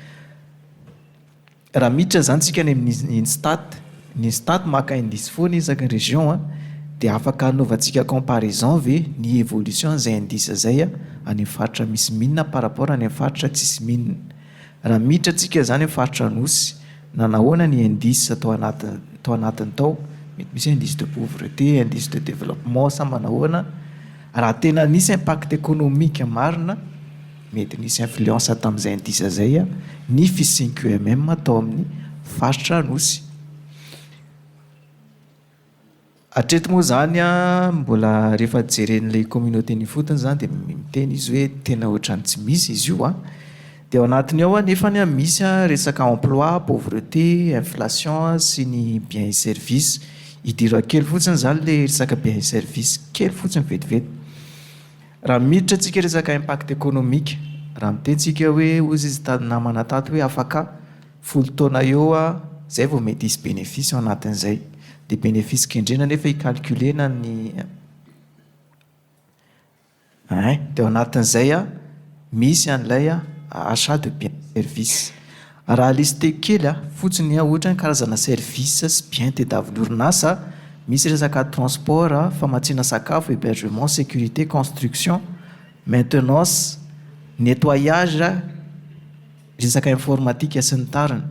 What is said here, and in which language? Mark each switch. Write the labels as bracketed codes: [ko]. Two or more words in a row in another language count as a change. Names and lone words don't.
[mg] Raha miditra zany tsika ny ny stat maka indice foana izaka région dia afaka anaovantsika comparaison ve ny évolution zay indice zay any faritra misy minina [fr] par rapport [mg] any faritra tsisy minina. Raha miditra tsika zany faritra anosy nanahoana ny indice atao anatiny tao mety misy [fr] indice de pauvreté indice de développement [mg] sa manahoana raha tena nisy [fr] impact économique [mg] marina mety nisy influence tamin'izay indice zay ny fisiny QMM atao amin'ny faritra anosy. Hatreto moa zany mbola rehefa jeren'ilay communauté ny fotony zany dia miteny izy hoe tena ohatrany tsy misy izy io dia ao anatiny ao nefa misy resaka [fr] emploi, pauvreté, inflation [mg] sy ny [fr] biens et services [mg] hidira kely fotsiny zany le resaka [fr] biens et services [mg] kely fotsiny vetivety. Raha miditra tsika resaka [fr] impact économique [mg] raha mitentsika hoe ozy izy namana tato hoe afaka 10 taona eo zay vao mety isy bénéfice ao anatin'izay dia bénéfice kendrena nefa hicalculena ny dia ao anatin'izay misy an'ilay [fr] achat de biens service. [mg] Raha liste kely fotsiny ohatra ny karazana service sy bien tediavin'orinasa misy resaka transport, famatsiana sakafo, [fr] hébergement, sécurité, construction, maintenance, nettoyage, [mg] resaka informatique sy ny tariny.